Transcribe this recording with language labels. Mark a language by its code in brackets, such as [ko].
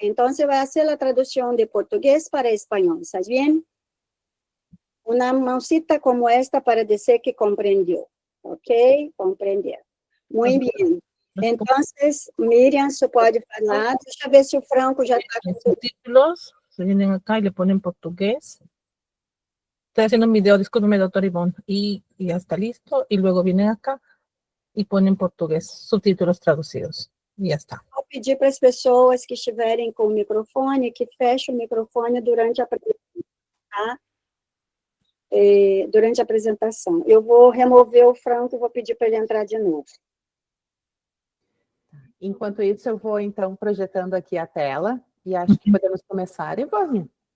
[pt] Então, você vai fazer a tradução de português para espanhol, [es] ¿está bien? [pt] Uma mãozita como esta para dizer que compreendeu, ok? Compreendeu. Muito bem. Então, Miriam, você pode falar. Deixa eu ver se o Franco já está com [es] Subtítulos, se vienen acá y le ponen portugués. Estoy haciendo un video, discúlpeme, doctor Ivonne, y ya está listo. Y luego vienen acá y ponen portugués, subtítulos traducidos. Y ya está. [pt] Vou pedir para as pessoas que estiverem com o microfone que fechem o microfone durante a apresentação, tá? Durante a apresentação. Eu vou remover o Franco e vou pedir para ele entrar de novo. Enquanto isso, eu vou, então, projetando aqui a tela. E acho que podemos começar, Ivone.